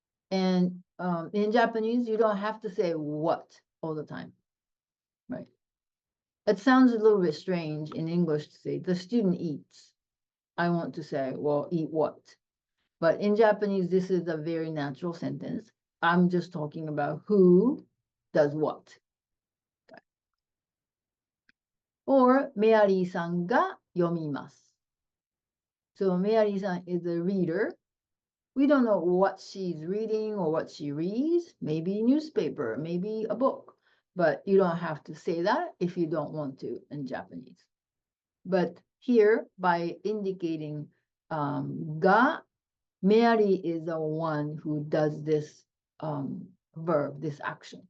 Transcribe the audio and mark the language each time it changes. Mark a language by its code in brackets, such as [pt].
[en] And in Japanese, you don't have to say what all the time, right? It sounds a little bit strange in English to say the student eats. I want to say, well, eat what? But in Japanese, this is a very natural sentence. I'm just talking about who does what. [ja] Or, メアリーさんが読みます。 [en] So, メアリーさん is a reader. We don't know what she's reading or what she reads. Maybe newspaper, maybe a book. But you don't have to say that if you don't want to in Japanese. But here, by indicating ga, Mary is the one who does this verb, this action.